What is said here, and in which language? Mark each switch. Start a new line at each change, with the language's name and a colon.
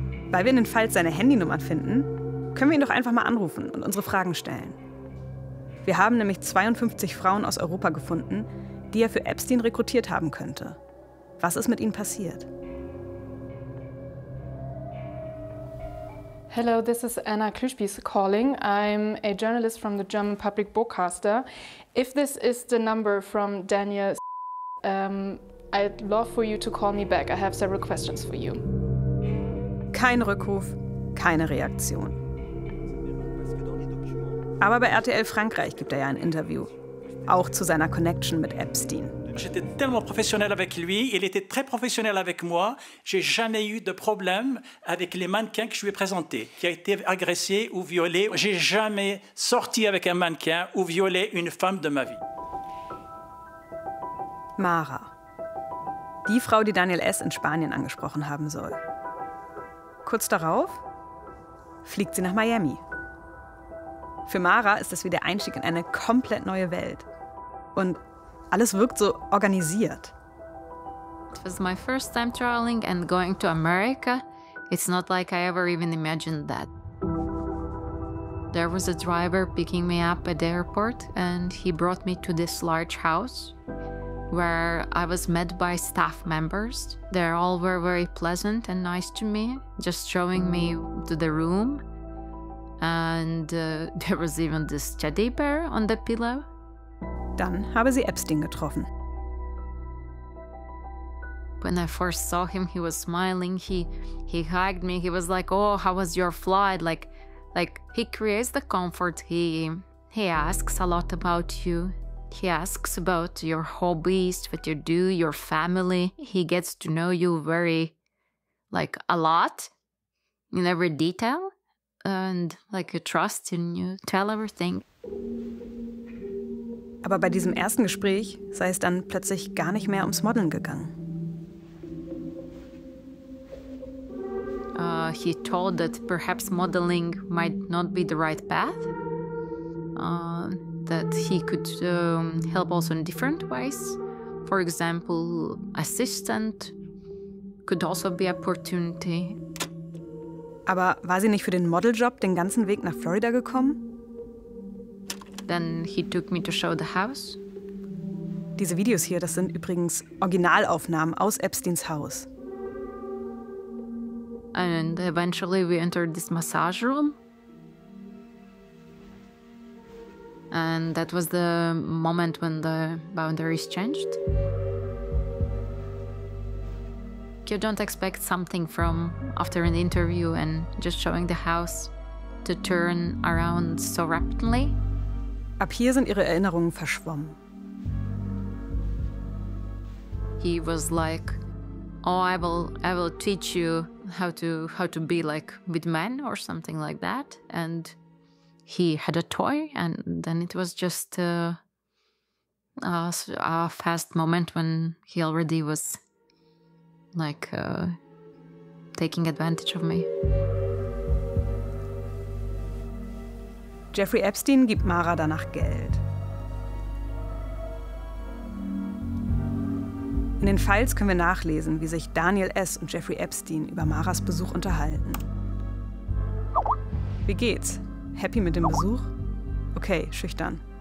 German: Weil wir in den Files seine Handynummern finden, können wir ihn doch einfach mal anrufen und unsere Fragen stellen. Wir haben nämlich 52 Frauen aus Europa gefunden, die er für Epstein rekrutiert haben könnte. Was ist mit ihnen passiert?
English: Hello, this is Anna Klüspies calling. I'm a journalist from the German Public Broadcaster. If this is the number from Daniel, I'd love for you to call me back. I have several questions for you.
German: Kein Rückruf, keine Reaktion. Aber bei RTL Frankreich gibt er ja ein Interview. Auch zu seiner Connection mit Epstein.
French: J'étais tellement professionnel avec lui, il était très professionnel avec moi. J'ai jamais eu de problème avec les mannequins que je lui ai présentés, qui a été agressé ou violé. J'ai jamais sorti avec un mannequin ou violé une femme de ma vie.
German: Mara. Die Frau, die Daniel S. in Spanien angesprochen haben soll. Kurz darauf fliegt sie nach Miami. Für Mara ist das wie der Einstieg in eine komplett neue Welt. Und alles wirkt so organisiert.
English: It was my first time traveling and going to America. It's not like I ever even imagined that. There was a driver picking me up at the airport and he brought me to this large house where I was met by staff members. They all were very pleasant and nice to me, just showing me to the room. And there was even this teddy bear on the pillow.
German: Dann habe sie Epstein getroffen.
English: When I first saw him, he was smiling. He hugged me. He was like, oh, how was your flight? Like he creates the comfort. He asks a lot about you. He asks about your hobbies, what you do, your family. He gets to know you very, like, a lot in every detail. And like a trust in you, tell everything.
German: Aber bei diesem ersten Gespräch sei es dann plötzlich gar nicht mehr ums Modeln gegangen.
English: He told that perhaps modeling might not be the right path. That he could help also in different ways. For example, assistant could also be opportunity.
German: Aber war sie nicht für den Modeljob den ganzen Weg nach Florida gekommen?
English: Then he took me to show the house.
German: Diese Videos hier, das sind übrigens Originalaufnahmen aus Epsteins Haus.
English: And eventually we entered this massage room. And that was the moment when the boundaries changed. You don't expect something from after an interview and just showing the house to turn around so rapidly.
German: Ab hier sind ihre Erinnerungen verschwommen.
English: He was like, oh, I will teach you how to be like with men or something like that. And he had a toy, and then it was just a fast moment when he already was like taking advantage of me.
German: Jeffrey Epstein gibt Mara danach Geld. In den Files können wir nachlesen, wie sich Daniel S. und Jeffrey Epstein über Maras Besuch unterhalten. Wie geht's? Happy mit dem Besuch? Okay, schüchtern.